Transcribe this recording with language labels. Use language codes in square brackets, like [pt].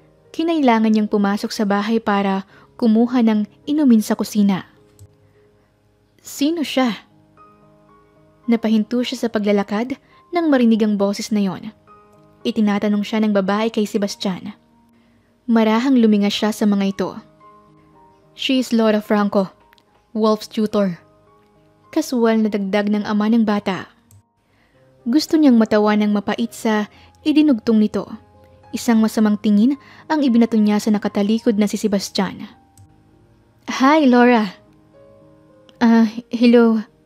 [tl] Kinailangan niyang pumasok sa bahay para kumuha ng inumin sa kusina. Sino siya? Napahinto siya sa paglalakad nang marinig ang boses na yon. Itinatanong siya ng babae kay Sebastian. Marahang luminga siya sa mga ito. [en] She is Laura Franco, Wolf's tutor. [tl] Kasual na dagdag ng ama ng bata. Gusto niyang matawa ng mapait sa idinugtong nito. Isang masamang tingin ang ibinato niya sa nakatalikod na si Sebastian. Hi, Laura. Hello.